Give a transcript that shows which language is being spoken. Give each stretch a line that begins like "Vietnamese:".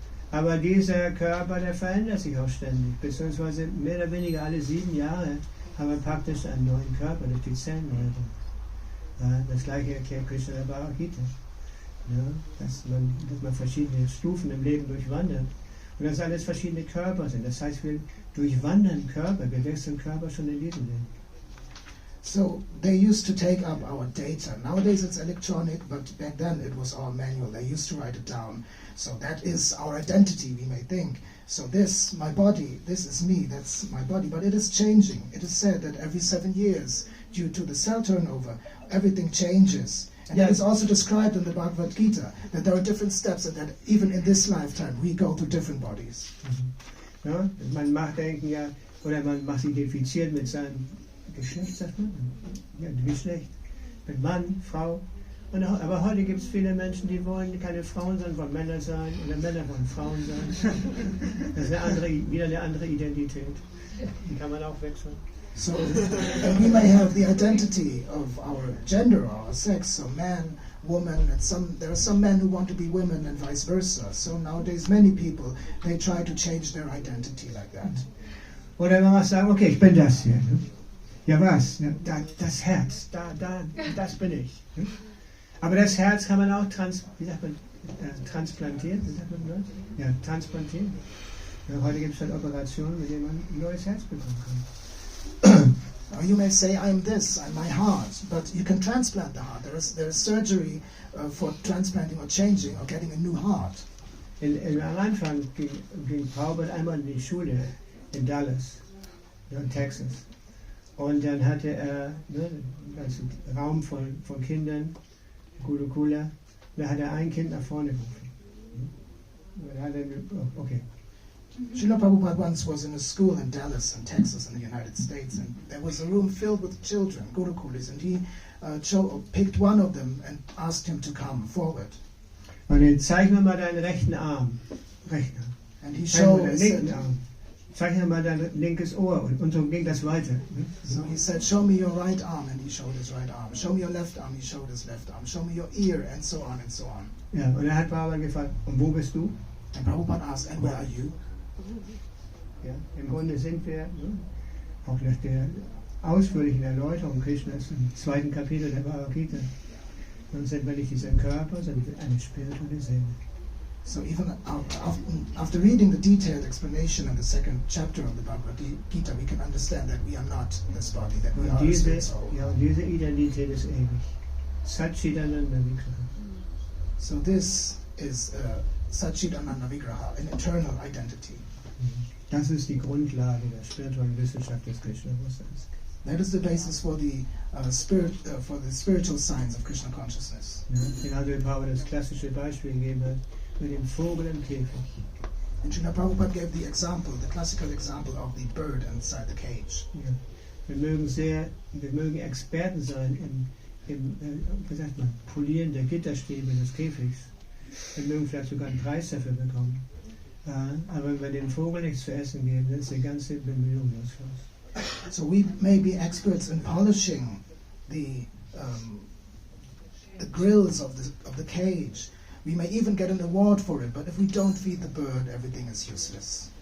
German: Aber dieser Körper, der verändert sich auch ständig, beziehungsweise mehr oder weniger alle 7 Jahre haben wir praktisch einen neuen Körper durch die Zellenreinigung. Das gleiche erklärt Krishna in der Bhagavad-gita. Ja, dass man verschiedene Stufen im Leben durchwandert. Und dass alles verschiedene Körper sind. Das heißt, wir durchwandern Körper, wir wechseln Körper schon in diesem Leben.
English: So they used to take up our data. Nowadays it's electronic, but back then it was all manual. They used to write it down. So that is our identity, we may think. So this, my body, this is me, that's my body. But it is changing. It is said that every 7 years, due to the cell turnover, everything changes. And it is also described in the Bhagavad-gita that there are different steps and that even in this lifetime we go to different bodies.
German: Ja, man macht denken ja, oder man macht sich identifiziert mit seinem Geschlecht, sagt man? Ja, Geschlecht. Mit Mann, Frau. Aber heute gibt es viele Menschen, die wollen keine Frauen sein, wollen Männer sein, oder Männer wollen Frauen sein. Das ist wieder eine andere Identität. Die kann man auch wechseln.
English: So we may have the identity of our gender or our sex, so man, woman, and there are some men who want to be women and vice versa. So nowadays many people, they try to change their identity like that.
German: Oder man muss sagen, okay, ich bin das hier. Ne? Ja was? Ja, das Herz, das bin ich. Ne? Aber das Herz kann man auch transplantieren. Wie sagt man das? Ja, transplantieren. Ja, heute gibt es halt Operationen, mit denen man ein neues Herz bekommen kann.
English: Or you may say, I'm this, I'm my heart, but you can transplant the heart. There is surgery for transplanting or changing or getting a new heart.
German: Am Anfang ging Prabhupada einmal in die Schule in Dallas, in Texas. Und dann hatte er einen Raum von Kindern, Gurukula, da hat er ein Kind nach vorne gerufen.
English: Okay. Srila Prabhupada once was in a school in Dallas, in Texas, in the United States, and there was a room filled with children, Gurukulis, and he picked one of them and asked him to come forward.
German: Und jetzt zeig mir mal deinen rechten Arm. Rechten Arm.
English: And he
German: Zeig mir
English: showed,
German: deinen linken Arm. Zeig mir mal dein linkes Ohr. Und so ging das weiter.
English: So he said, show me your right arm, and he showed his right arm. Show me your left arm, he showed his left arm. Show me your ear, and so on and so on.
German: Ja, und er hat Prabhupada gefragt, und wo bist du?
English: And Prabhupada asked, and where are you?
German: Ja, im Grunde sind wir, auch nach der ausführlichen Erläuterung Krishnas im 2. Kapitel der Bhagavad-gita, dann sind wir nicht dieser Körper, sondern eine spirituelle Seele.
English: So even after reading the detailed explanation in the 2nd chapter of the Bhagavad-gita, we can understand that we are not this body, that we are a spirit soul.
German: Ja, und diese Identität ist ewig.
Sanskrit: Satchitananda Vigraha.
English: So this is Satchitananda Vigraha, an eternal identity.
German: Das ist die Grundlage der spirituellen Wissenschaft des Krishna-Bewusstseins.
English: That is the basis for the spiritual science of Krishna consciousness.
German: Ja, genauso wie Prabhupada das klassische Beispiel gegeben hat mit dem Vogel im Käfig.
English: And Srila Prabhupada gave the classical example of the bird inside the cage.
German: Ja. Wir mögen Experten sein im wie sagt man, Polieren der Gitterstäbe des Käfigs. Wir mögen vielleicht sogar einen Preis dafür bekommen. Aber wenn wir den Vogel nichts zu essen geben, dann ist die ganze Bemühung nutzlos.
English: So we may be experts in polishing the grills of the cage. We may even get an award for it, but if we don't feed the bird, everything is useless.